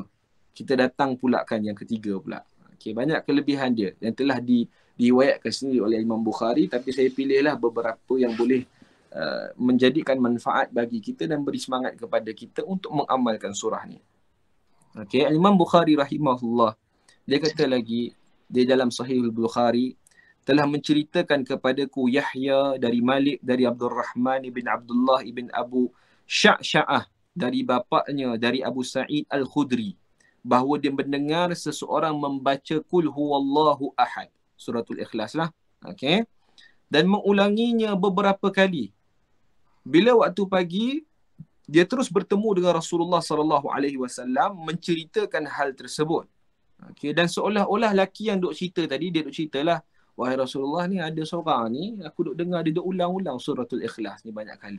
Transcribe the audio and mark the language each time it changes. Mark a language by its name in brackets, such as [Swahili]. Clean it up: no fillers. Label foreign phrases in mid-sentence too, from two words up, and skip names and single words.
[Malay] Kita datang pula kan yang ketiga pula. Okey, banyak kelebihan dia yang telah diriwayatkan sendiri oleh Imam Bukhari, tapi saya pilihlah beberapa yang boleh menjadikan manfaat bagi kita dan beri semangat kepada kita untuk mengamalkan surah ni. Okey, Imam Bukhari rahimahullah, dia kata lagi di dalam Sahih Bukhari, telah menceritakan kepadaku Yahya dari Malik dari Abdul Rahman ibn Abdullah ibn Abu Sya'sya'ah dari bapaknya dari Abu Sa'id Al-Khudri, bahawa dia mendengar seseorang membaca [Arabic] Qul huwallahu ahad, [Malay] suratul Ikhlas lah. Okey. Dan mengulanginya beberapa kali. Bila waktu pagi, dia terus bertemu dengan Rasulullah SAW menceritakan hal tersebut. Okey, dan seolah-olah lelaki yang duk cerita tadi, dia duk ceritalah, wahai Rasulullah, ni ada seorang ni, aku duk dengar dia duk ulang-ulang suratul Ikhlas ni banyak kali.